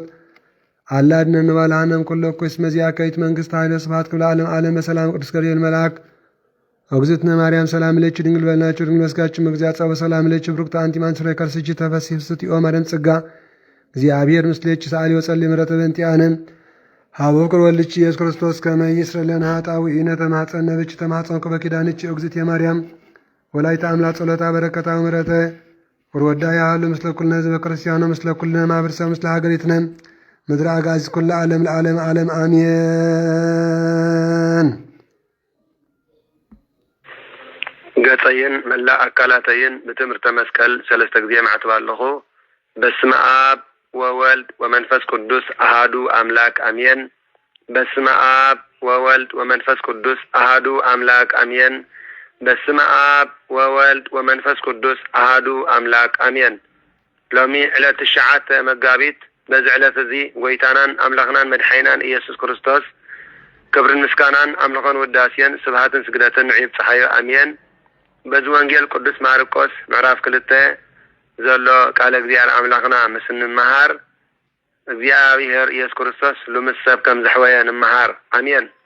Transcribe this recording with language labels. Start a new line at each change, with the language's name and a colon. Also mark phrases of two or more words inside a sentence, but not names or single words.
Geez: አላ አድኅነነ ወባልሐነ እምኩሉ እኩይ እስመ ዚአከ ይእቲ መንግሥት ኃይለ ስብሐት ክብረ ዓለም ዓለም በሰላም ቅዱስ ገብርኤል መልአክ እግዝእትነ ማርያም ሰላም ለኪ ድንግል በልናችሁ ድንግል በሥጋችሁ እግዚአብሔር ጸባ ሰላም ለኪ ብሩክት አንቲ እምአንሥቶ ከርሥኪ ተፈሥሒ ፍስሕት ኦ መርየም ጸጋ እግዚአብሔር ምስሌኪ ሰአሊ ወጸልዪ ምሕረተ በእንቲአነ ሀበ ፍቁር ወልድኪ ኢየሱስ ክርስቶስ ከመ ይስረይ ለነ ኃጣውኢነ ተማኅፀነ ብኪ ተማኅፀንኩ በኪዳንኪ እግዝእትየ ማርያም ወላዲተ አምላክ ጸሎታ በረከታ ምሕረተ ወርወዳ ያህሉ ምስለ ኩልነ ሕዝበ ክርስቲያኖ ምስለ ኩልነ ማኅበረሰብ ምስለ ሀገሪትነ ምድረ አጋዕዝት ኩለ ዓለም ለዓለም ዓለም አሜን።
Tigrinya: ገጸይን መላእ አካላተይን በትምህርተ መስቀል ሰለስተ ጊዜ ማዕትብ ኣለኹ።
Geez: በስመ አብ ወወልድ ወመንፈስ ቅዱስ አሃዱ አምላክ አሜን። በስመ አብ ወወልድ ወመንፈስ ቅዱስ አሃዱ አምላክ አሜን። በስመ አብ ወወልድ ወመንፈስ ቅዱስ አሃዱ አምላክ
Tigrinya: አሜን። ሎሚ ዕለት 9 መጋቢት በዚ ዕለት እዚ ጎይታናን አምላኽናን መድሓይናን ኢየሱስ ክርስቶስ ክብርን ምስጋናን አምልኾን ውዳሴን ስብሃትን ስግደትን ንዕብ ፀሓዮ አሜን። በዚ ወንጌል ቅዱስ ማርቆስ ምዕራፍ 2 ዘሎ ቃለ እግዚአብሔር አምላኽና ምስ እንመሃር እግዚአብሔር ኢየሱስ ክርስቶስ ሉምስ ሰብ ከም ዘሕወየ እንመሃር አሜን።